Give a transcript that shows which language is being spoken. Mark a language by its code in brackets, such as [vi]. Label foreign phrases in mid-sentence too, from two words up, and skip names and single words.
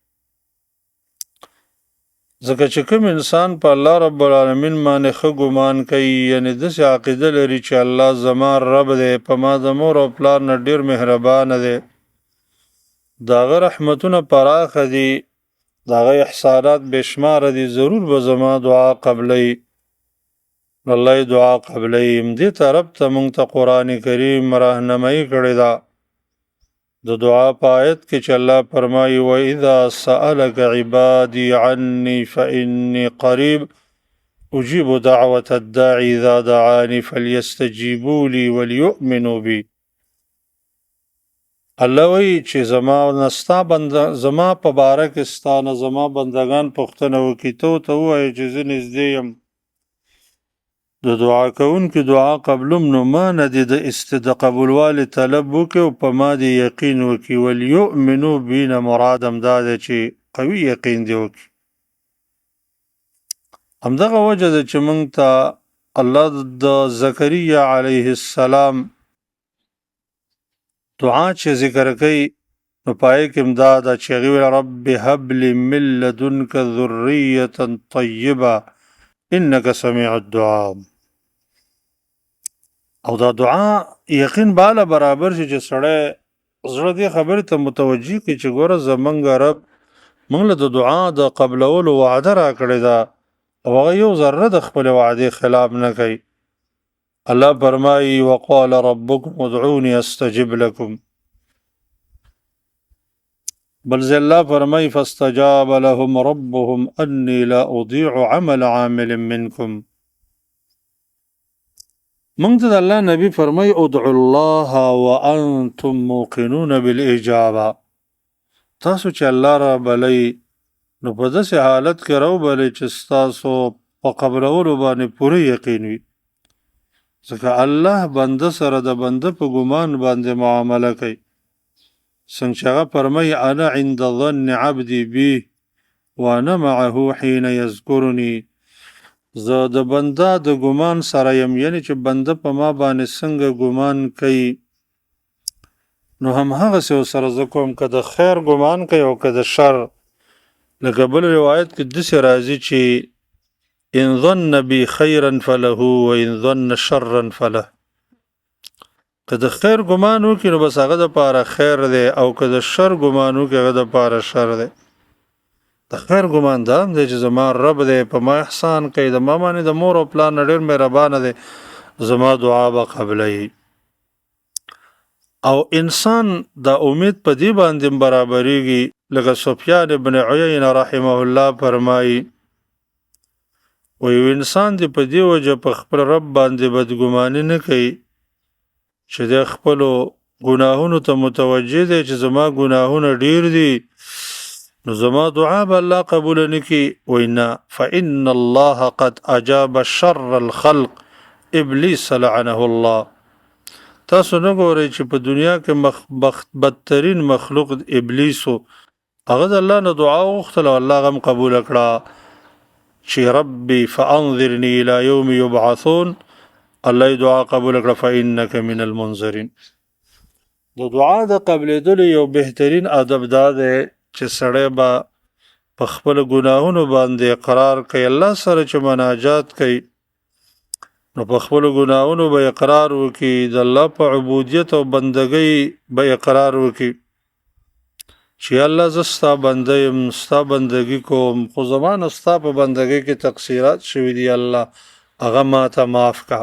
[ps] ځکه چې کوم انسان په الله رب العالمین باندې ښه ګمان کوي، یعنی داسې عقیده لري چې الله زما رب دی، په ما د مور او پلار نه ډېر مهربانه دی، د هغه رحمتونه پراخه دي، د هغه احسانات بې شماره دي، ضرور به زما دعا قبلی الله دعا قبلیم. دې طرف ته مونږ ته قرآن کریم راهنمایي کړې ده د دعا په آیت کې چې الله فرمایي [ar] وَإِذَا سَأَلَكَ عِبَادِي عَنِّي فَإِنِّي قَرِيبٌ أُجِيبُ دَعْوَةَ الدَّاعِ إِذَا دَعَانِ فَلْيَسْتَجِيبُوا لِي وَلْيُؤْمِنُوا بِي. [ps] الله وایي چې زما په باره کې ستا نه زما بندگان پوښتنه وکړي، ته ووایې چې زه نږدې یم د دعا کوونکي دعا قبلم، نو ما نه دې د قبولوالي طلب وکړي او په ما دې یقین وکړي. [ar] وليؤمنو بي [ps] نه مراد همدا دی چې قوي یقین دې وکړي. همدغه وجه ده چې موږ ته الله د زکریا [ar] علیه السلام [ps] دعا چې ذکر کوي نو پای کې امدا ده چې هغې ویل [ar] رب هب لي من لدنک ذریة طیبه انک سمیع الدعاء. [ps] او دا دعا یقین بالا برابر شي چې سړی زړه دې خبرې ته متوجه کړي چې ګوره زمونږ رب موږ له د دعا د قبلولو وعده را کړې ده او هغه یو ذره د خپلې وعدې خلاف نه کوي. الله فرمایي [ar] وقال ربکم ادعوني استجب لكم. [ps] بل ځای الله فرمایي [ar] فاستجاب لهم ربهم انی لا اضيع عمل عامل منکم. [ps] موږ ته د الله نبی فرمایي [ar] ادعوا الله وانتم موقنون بالاجابه. [ps] تاسو چې الله را بلئ نو په داسې حالت کې راوبلئ چې ستاسو په قبلولو باندې پوره یقین وي، ځکه الله بنده سره د بنده په ګمان باندې معامله کوي. څنګه چې هغه فرمایي [ar] انا عند ظن عبدي بي وانا معه حين يذكرني. [ps] زه د بنده د ګمان سره یم، یعنی چې بنده په ما باندې څنګه ګمان کوي نو هم هغسې ورسره زه کوم، که د خیر ګمان کوي او که د شر. لکه بل روایت کې داسې راځي چې [ar] ان ظن بي خیرا فله وان ظن شرا فله. [ps] که د خیر ګمان وکړي نو بس هغه دپاره خیر دی، او که د شر ګمان وکړي هغه دپاره شر دی. د خیر ګمان دا هم دی چې زما رب دی په ما احسان کوي، د ما باندې د مور او پلار نه ډېر مهربانه دی، زما دعا به قبلوي. او انسان دا امید په دې باندې برابرېږي لکه سفیان ابن عیینه [ar] رحمه الله [ps] فرمایي وایي انسان دې په دې وجه په خپل رب باندې بدګماني نه کوي چې د خپلو ګناهونو ته متوجه دی چې زما ګناهونه ډېر دي نو زما دعا به الله قبول نه کړي. وایي نه [ar] فإن الله قد أجاب شر الخلق ابلیس لعنه الله. [ps] تاسو نه ګورئ چې په دنیا کې بدترین مخلوق ابلیسو، هغه د الله نه دعا وغوښتله او الله هم قبوله کړه چې [ar] ربي فانظرني الى يوم يبعثون. [ps] الله یې دعا قبوله کړه [ar] فإنک من المنظرین. [ps] د دعا د قبلېدلو یو بهترین ادب دا دی چې سړی به په خپلو ګناهونو باندې اقرار کوي، الله سره چې مناجات کوي نو په خپلو ګناهونو به اقرار وکړي، د الله په عبودیت او بندګۍ به اقرار وکړي چې الله زه ستا بنده یم، ستا بندګي کوم، خو زما نه ستا په بندګۍ کې تقصیرات شوي دي، الله هغه ما ته معاف کړه.